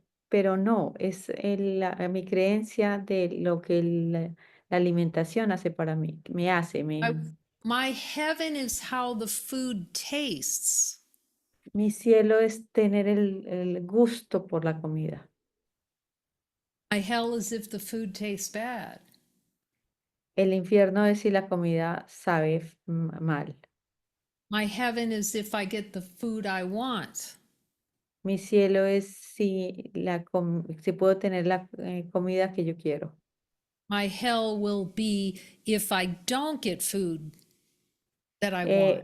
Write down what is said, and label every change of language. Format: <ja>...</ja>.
<es>Pero no, es mi creencia de lo que la alimentación hace para mí, me hace,</es> <en>I, my heaven is how the food tastes.</en> <es>mi cielo es tener el gusto por la comida.</es> <en>My hell is if the food tastes bad.</en> <es>El infierno es si la comida sabe mal.</es> <en>My heaven is if I get the food I want.</en> <es>Mi cielo es si, si puedo tener la comida que yo quiero.</es> <en>My hell will be if I don't get food that I want.</en>